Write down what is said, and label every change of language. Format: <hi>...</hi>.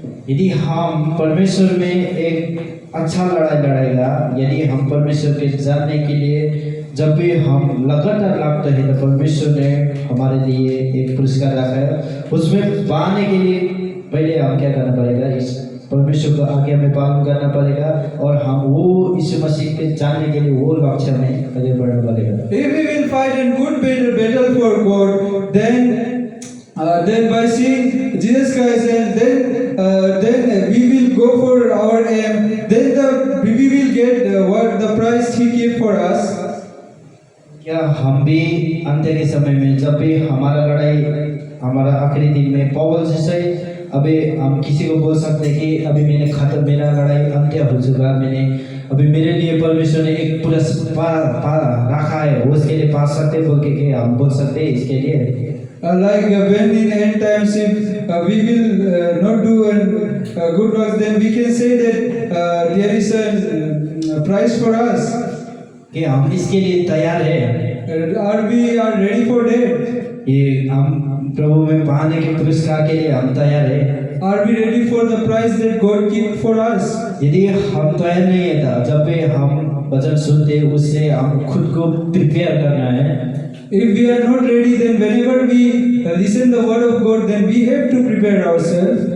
<hi>यदि हम परमेश्वर में एक अच्छा लड़ाई लड़ेगा, यदि हम परमेश्वर के जानने के लिए जब भी हम लगातार लगते हैं, तो परमेश्वर ने हमारे लिए एक पुरस्कार रखा है। उसमें पाने के लिए पहले हम क्या करना पड़ेगा, इस परमेश्वर को आगे हमें पालन करना पड़ेगा और हम वो यीशु मसीह के जानने के लिए वो लक्ष्य में आगे बढ़ना पड़ेगा।</hi> <en>If we will fight a good battle for God, then by seeing Jesus Christ, and then we will go for our aim. Then we will get what the prize He gave for us.</en> <hi>क्या हम भी अंत के समय में जब भी हमारा लड़ाई, हमारा आखिरी दिन में पौल जैसे अभी हम किसी को बोल सकते हैं कि अभी मेरा लड़ाई अंत्य हो चुका, मैंने अभी मेरे लिए परमेश्वर ने एक पुरस्कार रखा है, वो उसके लिए पा सकते बोल के हम बोल सकते हैं इसके लिए।</hi> <en>Like when in end times, if we will not do good works, then we can say that there is a prize for us.</en> <hi>कि हम इसके लिए तैयार हैं,</hi> <en>Are we ready for that?</en> <hi>ये हम प्रभु में पाने के पुरस्कार के लिए हम तैयार हैं।</hi> <en>Are we ready for the prize that God gave for us?</en> <hi>यदि हम तैयार नहीं है तो जब भी हम वचन सुनते उससे हम खुद को प्रिपेयर करना है।</hi> <en>If we are not ready, then whenever we listen the word of God, then we have to prepare ourselves.</en>